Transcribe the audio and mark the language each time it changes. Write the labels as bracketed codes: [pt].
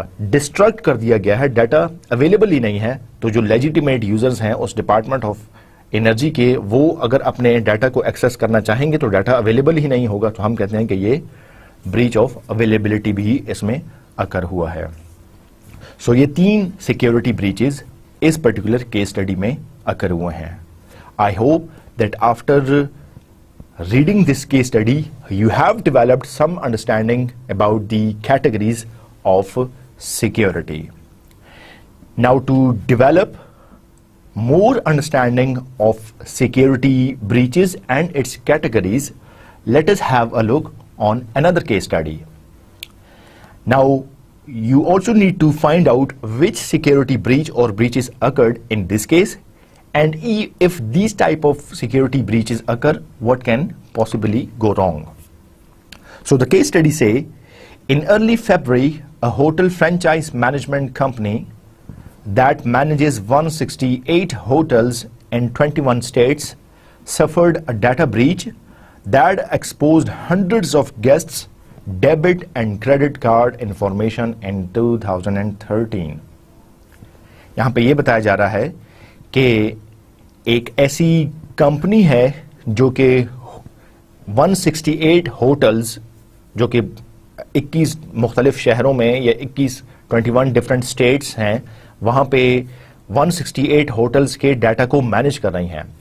[ur] District کر دیا گیا ہے، ڈیٹا اویلیبل ہی نہیں ہے، تو جو لیجیٹیمیٹ یوزرز ہیں اس ڈپارٹمنٹ آف انرجی کے، وہ اگر اپنے ڈیٹا کو ایکسیس کرنا چاہیں گے تو ڈیٹا اویلیبل ہی نہیں ہوگا، تو ہم کہتے ہیں کہ یہ بریچ آف اویلیبلٹی بھی اس میں اکر ہوا ہے. سو یہ 3 سیکیورٹی بریچز اس پرٹیکولر کیس اسٹڈی میں اکر ہوئے ہیں. [en] I hope that after reading this case study, you have developed some understanding about the categories of security. Now, to develop more understanding of security breaches and its categories, let us have a look on another case study. Now, you also need to find out which security breach or breaches occurred in this case, and if these type of security breaches occur, what can possibly go wrong. So the case study say, in early February, a hotel franchise management company that manages 168 hotels in 21 states suffered a data breach that exposed hundreds of guests' debit and credit card information in 2013. [ur] یہاں پہ یہ بتایا جا رہا ہے کہ ایک ایسی کمپنی ہے جو کہ 168 ہوٹلز، جو کہ 21 مختلف شہروں میں یا 21 ڈفرینٹ اسٹیٹس ہیں، وہاں پہ 168 ہوٹلز کے ڈیٹا کو مینیج کر رہی ہیں.